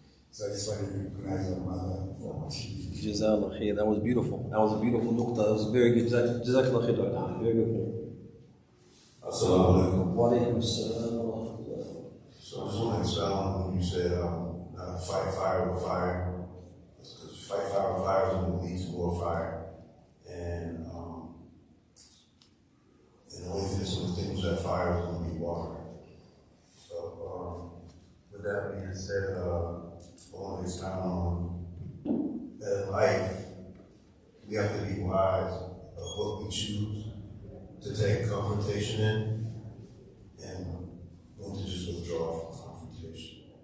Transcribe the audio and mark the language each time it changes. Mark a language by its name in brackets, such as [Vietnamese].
[English] So I just wanted to recognize our mother for what she did. [Arabic] جزاك الله خير. [English] That was beautiful. That was a beautiful نقطة. That was very good. [Arabic] جزاك الله خير Dr. [English] Ali. Very good point. Assalamu alaikum. [Arabic] وعليكم السلام ورحمة الله. [English] So I just want to expound on when you said fight fire with fire. Because fight fire with fire is going to lead to more fire. And the only thing that's going to extinguish that fire is going to be water. So with that being said, I want to expound on that in life, we have to be wise of what we choose to take confrontation in and when to just withdraw from confrontation.